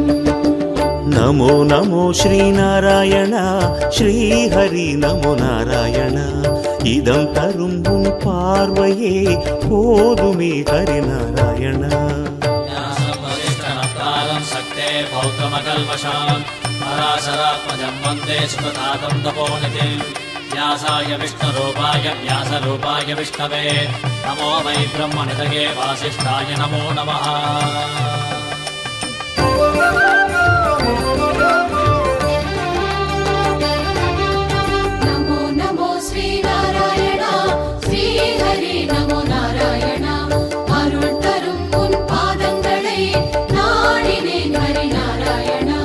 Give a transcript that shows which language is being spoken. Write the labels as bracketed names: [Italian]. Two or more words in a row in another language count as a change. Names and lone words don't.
[Tamil] நமோ நமோ ஸ்ரீநாராயணா ஸ்ரீஹரி நமோ நாராயண. இதம் தரும் உன் பார்வையே போதுமே ஹரி நாராயண. [Sanskrit] शक्तेः पौत्रमकल्मषम् पराशरात्मजं वन्दे शुकतातं तपोनिधिम्. व्यासाय विष्णुरूपाय व्यासरूपाय विष्णवे नमो वै ब्रह्मनिधये वासिष्ठाय नमो नमः. [Tamil] நமோ நமோ ஸ்ரீநாராயணா ஸ்ரீஹரி நமோ நாராயணா. அருள் தரும் உன் பாதங்களை நாடினேன் ஹரி நாராயணா.